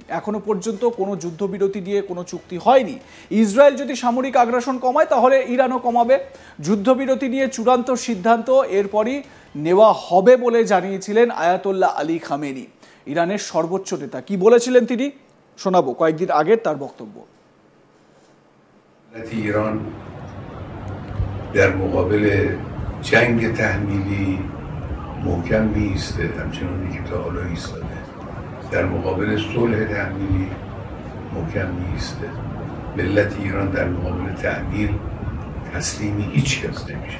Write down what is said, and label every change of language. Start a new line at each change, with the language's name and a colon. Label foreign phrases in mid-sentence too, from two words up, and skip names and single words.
Bangla: এখনো পর্যন্ত কোনো যুদ্ধবিরতি নিয়ে কোনো চুক্তি হয়নি। ইসরায়েল যদি সামরিক আগ্রাসন কমায় তাহলে ইরানও কমাবে। যুদ্ধবিরতি নিয়ে চূড়ান্ত সিদ্ধান্ত এরপরই নেওয়া হবে বলে জানিয়েছিলেন আয়াতুল্লাহ আলী খামেনি, ইরানের সর্বোচ্চ নেতা। কি বলেছিলেন তিনি শোনাবো কয়েকদিন আগের তার বক্তব্য।
Persian: ইরান در مقابل جنگ تحمیلی محکم می‌ایسته، همچنانی که تا حالا ایستاده. در مقابل صلح تحمیلی محکم می‌ایسته. ملت ایران در مقابل تحمیل تسلیم هیچ کس نمیشه.